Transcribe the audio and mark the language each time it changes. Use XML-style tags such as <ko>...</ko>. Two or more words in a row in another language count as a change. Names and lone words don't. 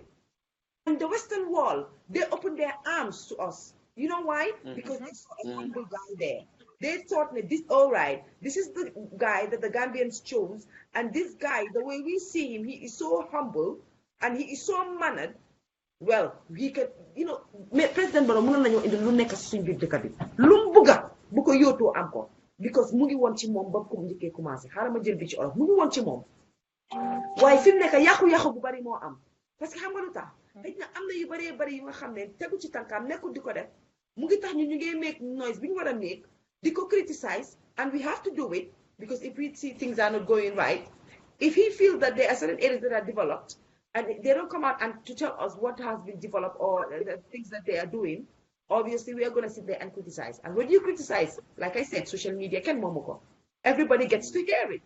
<en>And the Western Wall, they opened their arms to us. You know why? Because they saw a humble guy there. They thought that this is the guy that the Gambians chose, and this guy, the way we see him, he is so humble, and he is so mannered. Well, he can,</en> <wo>President Barrow, mënoon nañoo indi lu nekk suñ biir dëkk bi. Lu mu bugga bu ko yootoo am ko. Because mu ngi woon ci moom ba ko njëkkee commencé xaaral ma jël bi ci olof mu ngi woon ci moom waaye fi mu nekk yàqu-yàqu bu bari moo am</wo> <fr>parce que</fr> <wo>xam nga lu tax xëy na am na yu bari yu nga xam ne tegu ci tànkaam nekkul di ko def mu ngi tax ñu ngi</wo> <en>make noise</en> <wo>bi ñu war a make di ko criticize,</wo> <en>and we have to do it because if we see things are not going right, if he feels that there are certain areas that are developed and they don't come out and to tell us what has been developed or the things that they are doing, obviously, we are going to sit there and criticize. And when you criticize, like I said, social media, everybody gets to hear it.</en>